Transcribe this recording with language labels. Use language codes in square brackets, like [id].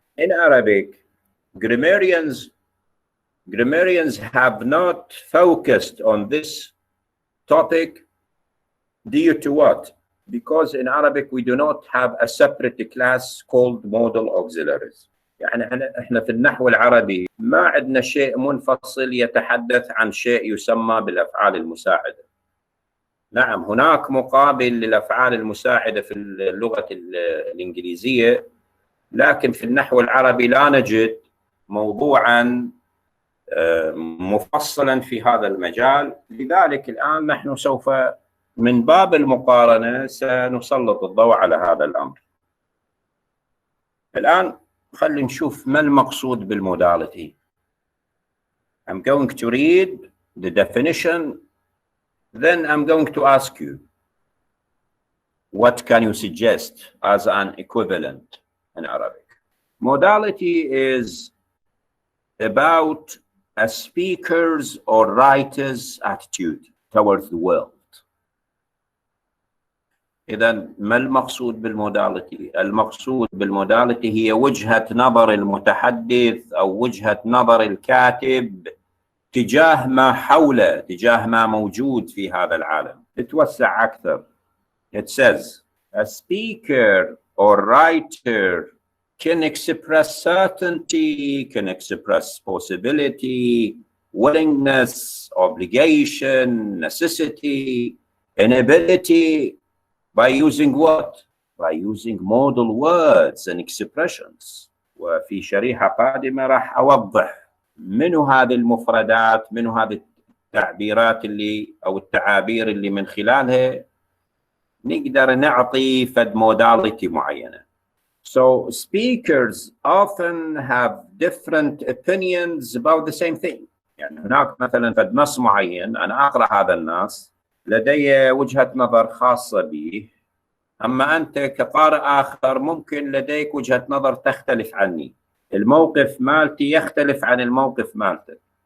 [en] In Arabic, grammarians have not focused on this topic due to what? Because in Arabic we do not have a separate class called modal auxiliaries. [ar] يعني احنا في النحو العربي ما عندنا شيء منفصل يتحدث عن شيء يسمى بالافعال المساعده. نعم، هناك مقابل للافعال المساعده في اللغه الانجليزيه، لكن في النحو العربي لا نجد موضوعا مفصلا في هذا المجال. لذلك الآن نحن سوف من باب المقارنة سنسلط الضوء على هذا الأمر. الآن خلينا نشوف ما المقصود بالموداليتي. [en] I'm going to read the definition, then I'm going to ask you, what can you suggest as an equivalent in Arabic? Modality is about a speaker's or writer's attitude towards the world. [ar] إذا ما المقصود بالموداليتي؟ المقصود بالموداليتي هي وجهة نظر المتحدث أو وجهة نظر الكاتب تجاه ما حوله، تجاه ما موجود في هذا العالم. نتوسع أكثر. [en] It says, a speaker or writer can express certainty, can express possibility, willingness, obligation, necessity, inability, by using what? By using modal words and expressions. [ar] وفي شريحة قادمة راح أوضح منو هذه المفردات، منو هذه التعبيرات اللي أو التعابير اللي من خلالها نقدر نعطي فد modality معينة. [en] So speakers often have different opinions about the same thing. [ar] يعني هناك مثلا فد نص معين، أنا أقرأ هذا النص، لدي وجهة نظر خاصة به، أما أنت كقارئ آخر ممكن لديك وجهة نظر تختلف عني، الموقف مالتي يختلف عن الموقف مالتك.